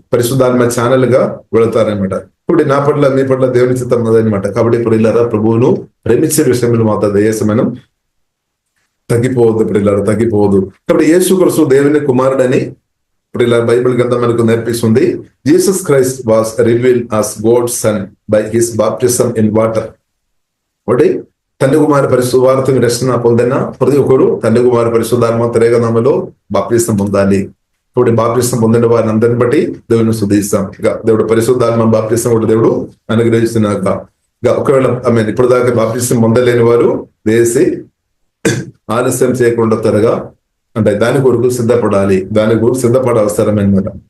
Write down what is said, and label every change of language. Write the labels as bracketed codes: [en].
[te] పరిశుద్ధాత్మ ఛానల్ గా వెళతారనమాట. ఇప్పుడు నా పట్ల మీ పట్ల దేవుని చిత్తం అదనమాట. కాబట్టి ప్రియులారా ప్రభువును ప్రేమించే విషయంలో మాత్రం దయచేసి తగ్గిపోవద్దు ప్రియులారా, తగ్గిపోవద్దు. కాబట్టి యేసుక్రీస్తు దేవుని కుమారుడని ప్రియులారా బైబిల్ గ్రంథం మనకు నేర్పిస్తుంది. [en] Jesus Christ was revealed as God's son by his baptism in water. [te] ఒకటి తండ్రి కుమారి పరిశుద్ధాత్మ రక్షణ పొందిన ప్రతి ఒక్కరు తండ్రి కుమారి పరిశుద్ధాత్మ త్రేగనామలో బాప్తిసం పొందాలి. ఇప్పుడు బాప్తిసం పొందిన వారిని అందరిని బట్టి దేవుని స్తుతిస్తాం. ఇక దేవుడు పరిశుద్ధాత్మ బాప్తిసం కూడా దేవుడు అనుగ్రహిస్తున్నాక ఒకవేళ ఇప్పుడు దాకా బాప్తిసం పొందలేని వారు వేసి ఆలస్యం చేయకుండా త్వరగా అంటే దాని కొరకు సిద్ధపడాలి, దాని కొరకు సిద్ధపడ అవసరం అనమాట.